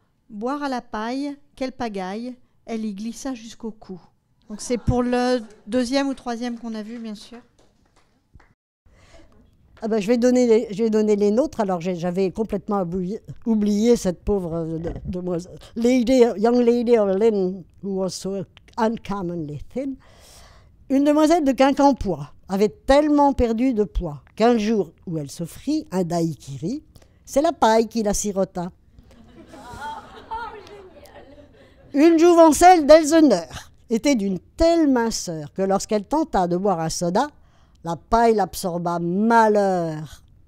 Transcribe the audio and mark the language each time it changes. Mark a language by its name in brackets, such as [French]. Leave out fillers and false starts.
[French] Boire à la paille, quelle pagaille, elle y glissa jusqu'au cou. Donc c'est pour le 2e ou 3e qu'on a vu, bien sûr. Ah ben, je vais donner les nôtres. Alors j'avais complètement oublié cette pauvre demoiselle. [English] Young lady of Lynn, who was so uncommonly thin. [French] Une demoiselle de Quincampoix avait tellement perdu de poids qu'un jour où elle s'offrit un daiquiri, c'est la paille qui la sirota. Une jouvencelle d'Elseneur était d'une telle minceur que lorsqu'elle tenta de boire un soda, la paille l'absorba, malheur.